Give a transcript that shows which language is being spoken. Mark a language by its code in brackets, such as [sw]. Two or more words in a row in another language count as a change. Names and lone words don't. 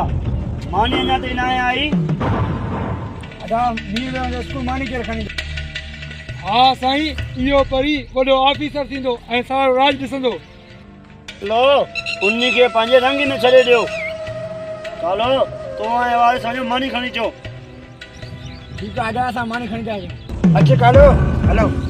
[sd] मानी अञा ताईं न आई। अदा मीर स्कूल मानी के रखनी। हाँ साईं, इहो परी वॾो ऑफिसर थींदो ऐं सारो राज ॾिसंदो। लो उन्ही के पंहिंजे रंग में छॾे ॾियो। कालो तूं ऐं वारे सां मानी खणी अचो। [hi] ठीक है [sd] अदा असां मानी खणी था अचूं। अच्छा कालो हलो।